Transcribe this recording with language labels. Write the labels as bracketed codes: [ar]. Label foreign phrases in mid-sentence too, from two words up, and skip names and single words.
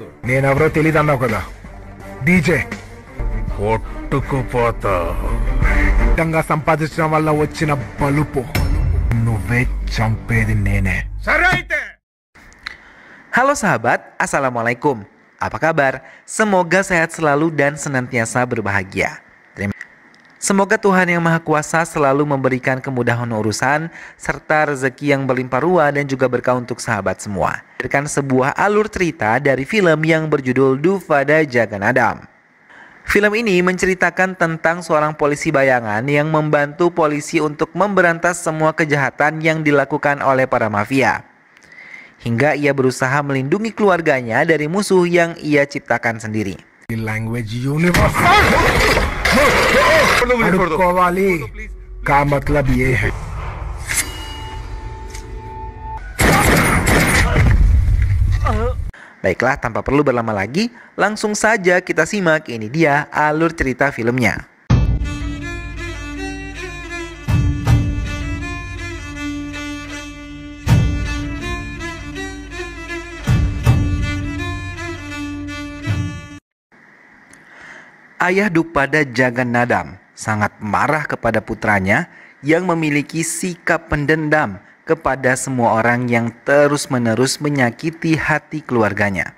[te] నేనెవరో తెలీదన్నావు కదా, డీజే. కొట్టుకుపోతా. ఇష్టంగా సంపాదించడం వల్ల వచ్చిన బలుపు నువ్వే చంపేది నేనే. సరే అయితే. [id] Halo sahabat, Assalamualaikum. Apa kabar? Semoga sehat selalu dan senantiasa berbahagia. Semoga Tuhan Yang Maha Kuasa selalu memberikan kemudahan urusan serta rezeki yang berlimpah ruah dan juga berkah untuk sahabat semua. Berikan sebuah alur cerita dari film yang berjudul Duvada Jaganadam. Film ini menceritakan tentang seorang polisi bayangan yang membantu polisi untuk memberantas semua kejahatan yang dilakukan oleh para mafia. Hingga ia berusaha melindungi keluarganya dari musuh yang ia ciptakan sendiri. [en] Language universal. [hi] అడుక్కోవాలి का मतलब ए है. [id] Baiklah, tanpa perlu berlama lagi, langsung saja kita simak. Ini dia alur cerita filmnya. Ayah Duvada Jaganadam sangat marah kepada putranya yang memiliki sikap pendendam kepada semua orang yang terus-menerus menyakiti hati keluarganya.